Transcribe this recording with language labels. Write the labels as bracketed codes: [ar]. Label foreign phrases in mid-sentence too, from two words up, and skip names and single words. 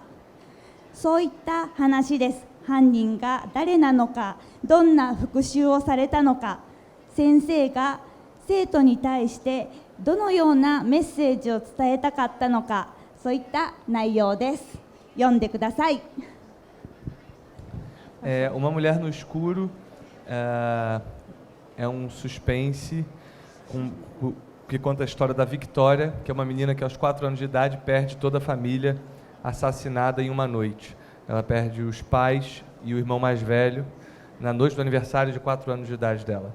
[ja] そういった話です。犯人が誰なのか、どんな復讐をされたのか、先生が生徒に対してどのようなメッセージを伝えたかったのか、そういった内容です。読んでください。 [pt] Uma Mulher no Escuro é um suspense que conta a história da Victoria, que é uma menina que aos 4 anos de idade perde toda a família assassinada em uma noite. Ela perde os pais e o irmão mais velho na noite do aniversário de 4 anos de idade dela.